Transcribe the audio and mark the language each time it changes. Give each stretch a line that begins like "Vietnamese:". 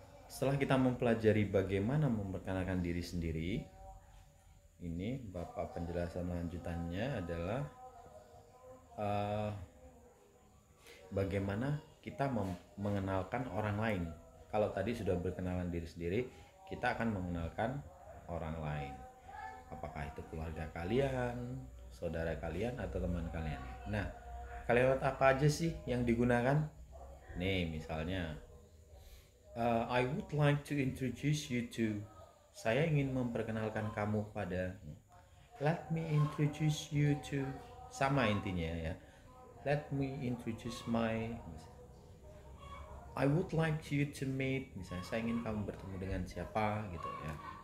Indonesian: Setelah kita mempelajari bagaimana memperkenalkan diri sendiri, ini Bapak penjelasan lanjutannya adalah bagaimana kita mengenalkan orang lain. Kalau tadi sudah berkenalan diri sendiri, kita akan mengenalkan orang lain. Apakah itu keluarga kalian, saudara kalian, atau teman kalian. Nah, kalimat apa aja sih yang digunakan?
English: Nih, misalnya, I would like to introduce you to.
Indonesian: Saya ingin memperkenalkan kamu pada.
English: Let me introduce you to.
Indonesian: Sama intinya ya.
English: Let me introduce my. I would like you to meet.
Indonesian: Misalnya, saya ingin kamu bertemu dengan siapa gitu ya.